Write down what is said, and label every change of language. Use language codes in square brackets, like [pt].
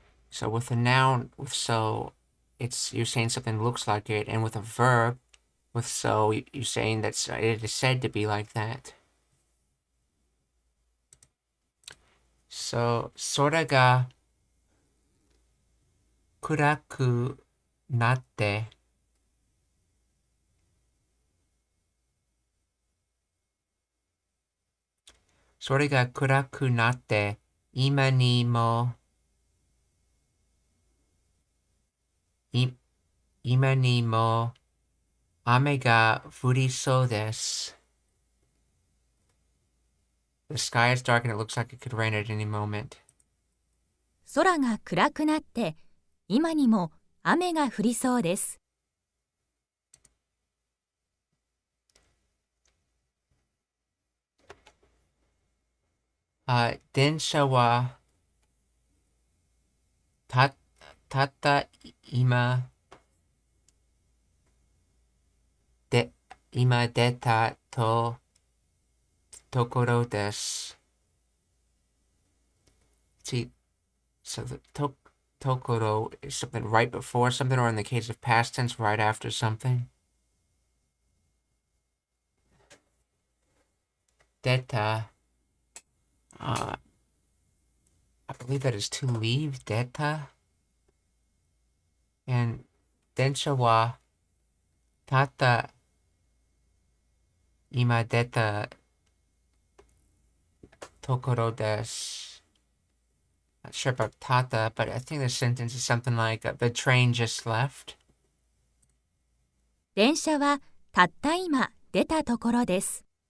[en] So with a noun with so, you're saying something looks like it, and with a verb with so, you're saying that it is said to be like that. [ja] So 空が暗くなって空が暗くなって今にも今にも雨が降りそうです。 [en] The sky is dark and it looks like it could rain at any moment. [ja] 空が暗くなって今にも雨が降りそうです。電車はたった今出たところです。 [en] See, so the tokoro is something right before something, or in the case of past tense, right after something. Deta, I believe that is to leave, deta. And [ja] densha wa tata ima deta tokoro desu. [en] Not sure about tata, but I think the sentence is something like, the train just left. [ja] 電車はたった今出たところです。